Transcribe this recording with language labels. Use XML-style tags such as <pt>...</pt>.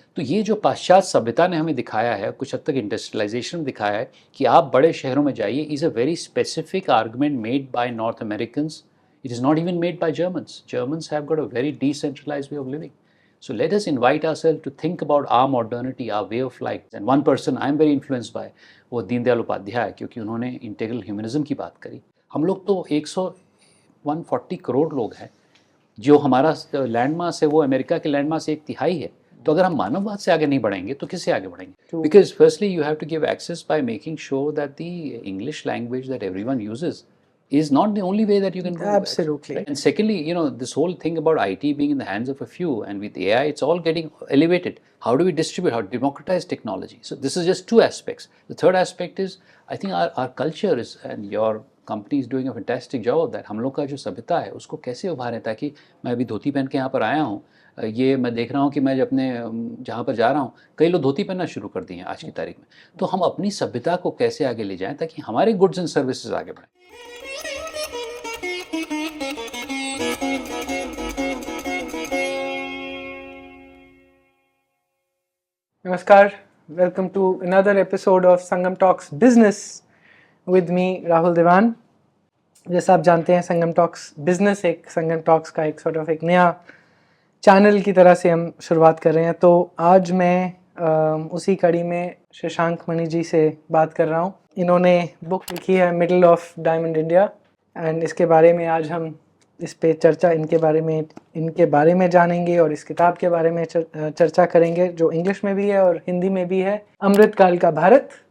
<hi>तो ये जो पाश्चात्य सभ्यता ने हमें दिखाया है, कुछ हद तक इंडस्ट्रियलाइजेशन में दिखाया है कि आप बड़े शहरों में जाइए,</hi> <en>Is a very specific argument made by North Americans. It is not even made by Germans. Germans have got a very decentralized way of living. So let us invite ourselves to think about our modernity, our way of life. And one person I am very influenced by,</en> <hi>वो दीनदयाल उपाध्याय, क्योंकि उन्होंने integral humanism की बात करी. हम लोग तो 140 करोड़ लोग हैं. जो हमारा लैंड मास है वो अमेरिका के लैंड मास से 1/3 है. तो अगर हम मानववाद से आगे नहीं बढ़ेंगे तो किससे आगे बढ़ेंगे?</hi> <en>Because firstly you have to give access by making sure that the English language that everyone uses is not the only way that you can go. Absolutely. Right? And secondly, this whole thing about IT being in the hands of a few, and with AI, it's all getting elevated. How do we distribute, how to democratize technology? So this is just two aspects. The third aspect is, I think our culture is, and your company is doing a fantastic job of that.</en> <hi>हम लोग का जो सभ्यता है उसको कैसे उभारें, ताकि मैं अभी धोती पहन के यहाँ पर आया हूँ, ये मैं देख रहा हूँ कि मैं अपने जहाँ पर जा रहा हूँ कई लोग धोती पहनना शुरू कर दिए हैं आज की तारीख में. तो हम अपनी सभ्यता को कैसे आगे ले जाएं ताकि हमारे गुड्स एंड सर्विसेज आगे बढ़ें.</hi> <en>Namaskar, welcome to another episode of Sangam Talks Business with me, Rahul Devan.</en> <hi>जैसा आप जानते हैं संगम टॉक्स बिजनेस एक संगम टॉक्स का एक सॉर्ट ऑफ एक नया चैनल की तरह से हम शुरुआत कर रहे हैं. तो आज मैं उसी कड़ी में शशांक मणि जी से बात कर रहा हूँ. इन्होंने बुक लिखी है middle of diamond India, and इसके बारे में आज हम इस पे चर्चा इनके बारे में जानेंगे और इस किताब के बारे में चर्चा करेंगे जो इंग्लिश में भी है और हिंदी में भी है, अमृतकाल का भारत.</hi>